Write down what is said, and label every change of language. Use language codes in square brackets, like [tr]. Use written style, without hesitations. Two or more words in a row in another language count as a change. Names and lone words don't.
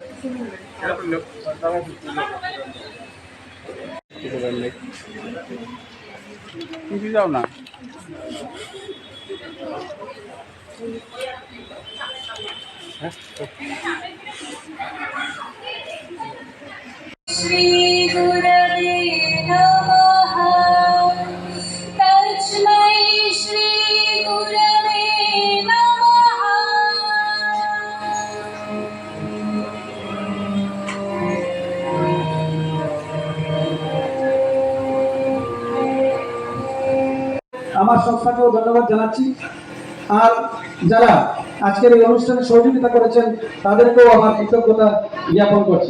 [bn] যাও না [sa] श्री गुरवे नमः। तस्मै श्री गुरवे नमः। [bn] আমার সংস্থাকেও ধন্যবাদ জানাচ্ছি। আর যারা আজকের এই অনুষ্ঠানে সহযোগিতা করেছেন তাদেরকেও আমার কৃতজ্ঞতা জ্ঞাপন করছি।